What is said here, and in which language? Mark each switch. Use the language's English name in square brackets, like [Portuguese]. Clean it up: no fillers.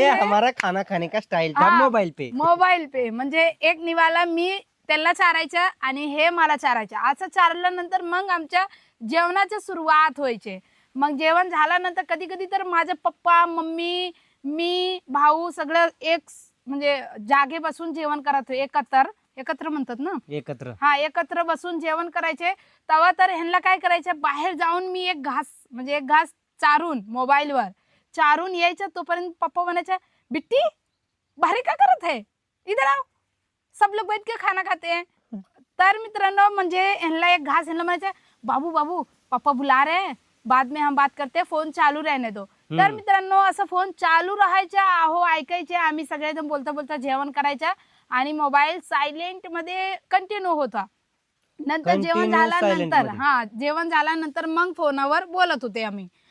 [Hindi] ये हमारा खाना खाने का स्टाइल था मोबाइल पे. मोबाईल पे [Marathi] म्हणजे एक निवाला मी त्याला चारायच्या आणि हे मला चारायच्या. असं चारल्यानंतर मग आमच्या जेवणाची सुरुवात व्हायची. मग जेवण झाल्यानंतर कधी कधी तर माझे पप्पा मम्मी मी भाऊ सगळं म्हणजे जागे बसून जेवण करत एकत्र म्हणतात ना. एकत्र. हा एकत्र बसून जेवण करायचे. तेव्हा तर ह्यांना काय करायचं बाहेर जाऊन मी एक घास चारून मोबाईलवर चारून यायचं. तोपर्यंत पप्पा म्हणायचे [Hindi] बिट्टी बाहर क्या करत है, इधर आओ सब लोग बैठ के खाना खाते हैं. [Marathi] तर मित्रांनो म्हणजे ह्यांना एक घास ह्यांना म्हणायचं बाबू [Hindi] बाबू पप्पा बुला रहे हैं, बाद में हम बात करते, फोन चालू रहने दो. [Marathi] तर मित्रांनो असं फोन चालू राहायचा. अहो ऐकायचे आम्ही सगळेजण बोलता बोलता जेवण करायच्या. आणि मोबाईल सायलेंट मध्ये कंटिन्यू होता. नंतर जेवण झाल्यानंतर जेवण झाल्यानंतर मग फोनवर बोलत होते आम्ही.